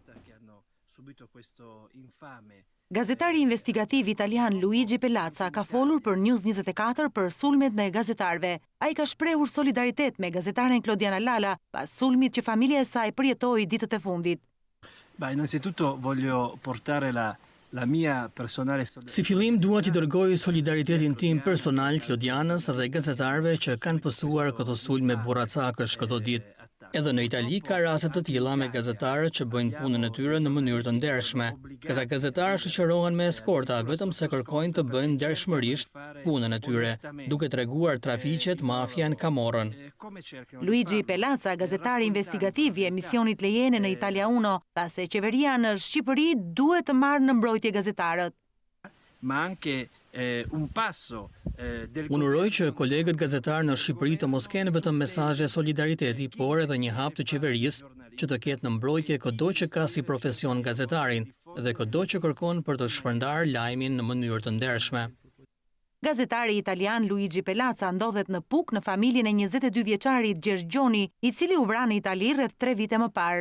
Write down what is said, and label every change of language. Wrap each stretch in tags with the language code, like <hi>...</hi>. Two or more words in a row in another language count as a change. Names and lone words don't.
<sq>Gazetari investigativ italian Luigi Pelazza ka folur për News24 për sulmet në gazetarëve. Ai ka shprehur solidaritet me gazetaren Klodiana Lala pas sulmit që familja e saj përjetoi ditët e fundit.</sq> <it>Innanzitutto voglio portare la mia personale</it> <sq>Si fillim dua t'i dërgoj solidaritetin tim personal Klodianës dhe gazetarëve që kanë pësuar këto sulme burracakësh këto ditë. Edhe në Itali ka raste të tilla me gazetarët që bëjnë punën e tyre në mënyrë të ndershme. Këta gazetarë shoqërohen me eskorta vetëm se kërkojnë të bëjnë ndershmërisht punën e tyre, duke treguar trafiqet, mafian, kamorrën. Luigi Pelazza, gazetari investigativ i emisionit Lejene në Italia 1, tha se qeveria në Shqipëri duhet të marrë në mbrojtje gazetarët.</sq> <it>Ma anche un passo</it> <sq>Unë uroj që kolegët gazetarë në Shqipëri të mos kenë vetëm mesazhe solidariteti, por edhe një hap të qeverisë që të ketë në mbrojtje çdo që ka si profesion gazetarin dhe çdo që kërkon për të shpërndar lajmin në mënyrë të ndershme. Gazetari italian Luigi Pelazza ndodhet në Puk në familjen e 22 vjeçarit Edicioni, i cili u vra në Itali rreth 3 vite më parë.</sq>